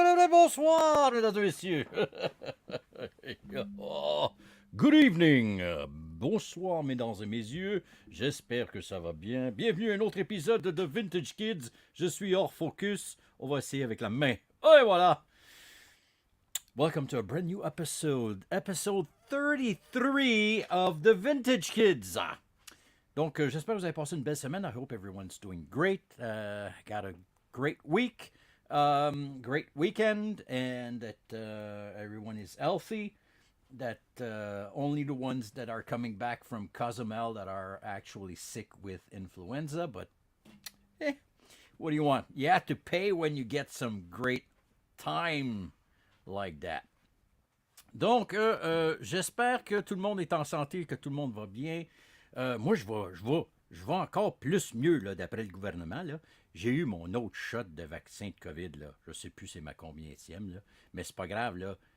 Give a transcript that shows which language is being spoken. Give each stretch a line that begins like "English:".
French: Bonsoir, mesdames et messieurs.
English: Oh, good evening.
French: Bonsoir, mesdames et messieurs. J'espère que ça va bien. Bienvenue à un autre épisode de Vintage Kids. Je suis hors focus. On va essayer avec la main. Et voilà.
English: Welcome to a brand new episode. Episode 33 of the Vintage Kids.
French: Donc, j'espère que vous avez passé une belle semaine.
English: I hope everyone's doing great. Got a great week. Great weekend, and that everyone is healthy, that only the ones that are coming back from Cozumel that are actually sick with influenza, but what do you want? You have to pay when you get some great time like that.
French: Donc, j'espère que tout le monde est en santé, que tout le monde va bien. Moi, je vais encore plus mieux, là, d'après le gouvernement, là. J'ai eu mon autre shot de vaccin de COVID, là. Je sais plus c'est ma combienième, là. Mais c'est pas grave, là.